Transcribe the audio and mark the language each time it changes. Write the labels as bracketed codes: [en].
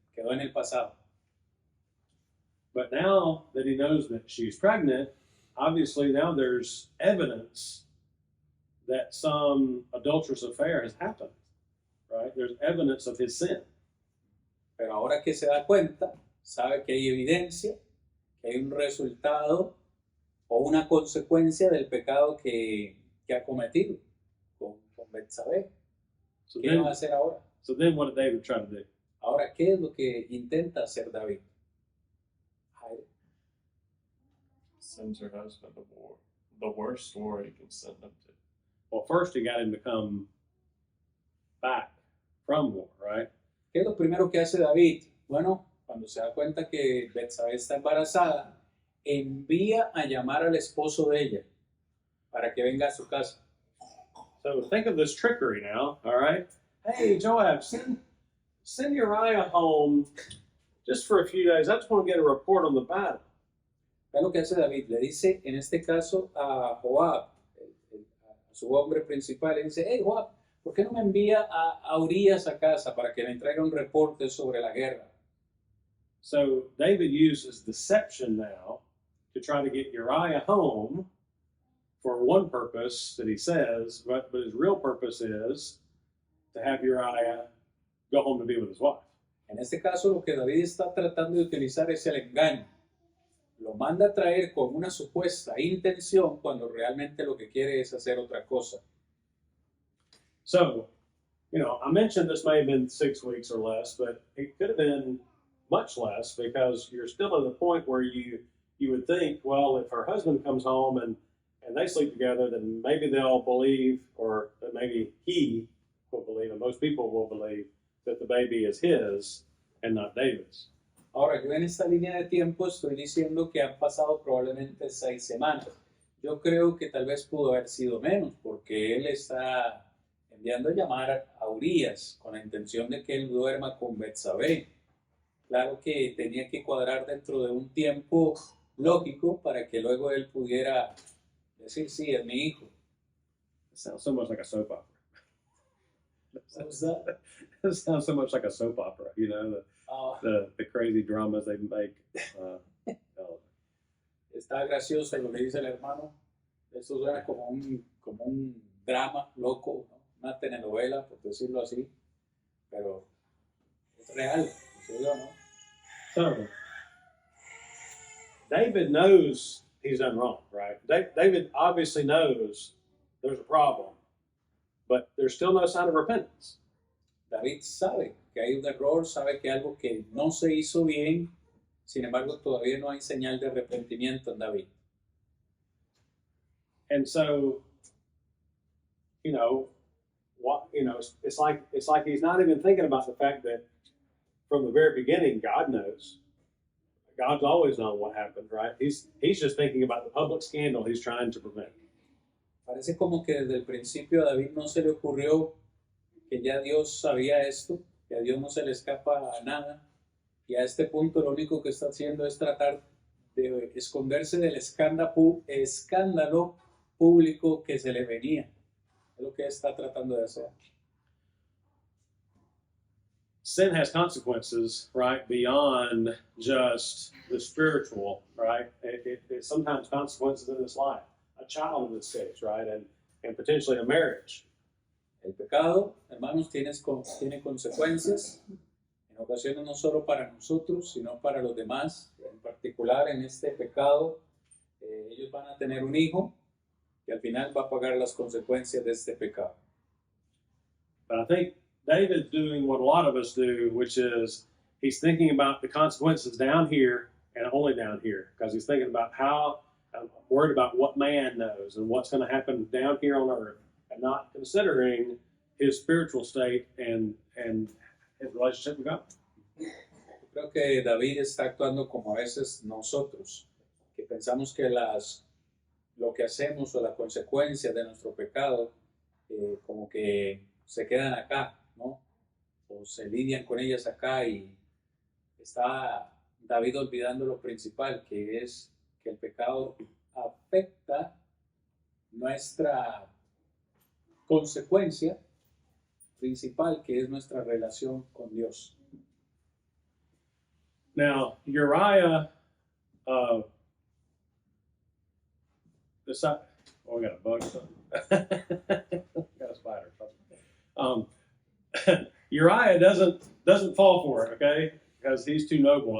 [es] quedó en el pasado. [en] But now that he knows that she's pregnant, obviously now there's evidence that some adulterous affair has happened, right? There's evidence of his sin. [es] Pero ahora que se da cuenta, sabe que hay evidencia, que hay un resultado o una consecuencia del pecado que ha cometido con Betsabé. [en] So [es] ¿Qué va a [en] then, [es] hacer ahora? [en] so then what did David try to do? [es] Ahora, ¿qué es lo que intenta hacer David? Jairo. [en] Sends her husband to war. The worst war he can send him to. Well, first he got him to come back from war, right? [es] ¿Qué es lo primero que hace David? Bueno, cuando se da cuenta que Betsabé está embarazada, envía a llamar al esposo de ella para que venga a su casa. [en] So think of this trickery now, all right? Hey, Joab, send Uriah home just for a few days. I just want to get a report on the battle. [es] ¿Qué es lo que hace David? Le dice, en este caso, a Joab, a su hombre principal, le dice, hey, Joab, ¿por qué no me envía a Urias a casa para que me traiga un reporte sobre la guerra? [en] So David uses deception now to try to get Uriah home for one purpose that he says, but his real purpose is to have Uriah go home to be with his wife. [es] En este caso, lo que David está tratando de utilizar es el engaño. Lo manda a traer con una supuesta intención cuando realmente lo que quiere es hacer otra cosa. [en] So, I mentioned this may have been 6 weeks or less, but it could have been much less because you're still at the point where you would think, well, if her husband comes home and they sleep together, then maybe they'll believe, or that maybe he will believe, and most people will believe, that the baby is his and not David's. [es] Ahora, yo en esta línea de tiempo estoy diciendo que han pasado probablemente 6 semanas. Yo creo que tal vez pudo haber sido menos, porque él está enviando a llamar a Urias con la intención de que él duerma con Betsabé. Claro que tenía que cuadrar dentro de un tiempo lógico para que luego él pudiera decir, sí, es mi hijo. [en] It sounds so much like a soap opera. What was that? It sounds so much like a soap opera, Ah, the crazy dramas they make. [es] está gracioso lo que dice el hermano. Eso suena como un drama loco, ¿no? Una telenovela, por decirlo así. Pero es real, ¿en serio, no? [en] So, David knows he's done wrong, right? David obviously knows there's a problem, but there's still no sign of repentance. David sabe que hay un error, sabe que algo que no se hizo bien, sin embargo todavía no hay señal de arrepentimiento en David. And so, it's like he's not even thinking about the fact that from the very beginning, God knows. God's always known what happened, right? He's just thinking about the public scandal he's trying to prevent. [es] Parece como que desde el principio a David no se le ocurrió que ya Dios sabía esto, que a Dios no se le escapa a nada, y a este punto lo único que está haciendo es tratar de esconderse del escándalo público que se le venía. Es lo que está tratando de hacer. [en] Sin has consequences, right, beyond just the spiritual, right? It sometimes consequences in this life. A child in this case, right? And potentially a marriage. [es] El pecado, hermanos, tiene consecuencias, en ocasiones no solo para nosotros, sino para los demás. En particular, en este pecado, ellos van a tener un hijo que al final va a pagar las consecuencias de este pecado. [en] But I think David's doing what a lot of us do, which is he's thinking about the consequences down here and only down here, because he's thinking about worried about what man knows and what's going to happen down here on earth, and not considering his spiritual state and his relationship with God. [es] Creo que David está actuando como a veces nosotros, que pensamos que lo que hacemos o las consecuencias de nuestro pecado como que se quedan acá, ¿no? O se lidian con ellas acá, y está David olvidando lo principal, que es que el pecado afecta nuestra consecuencia principal, que es nuestra relación con Dios. [en] Now, Uriah, decide, oh, we got a bug or something. Got a spider or something. Uriah doesn't fall for it, okay? Because he's too noble.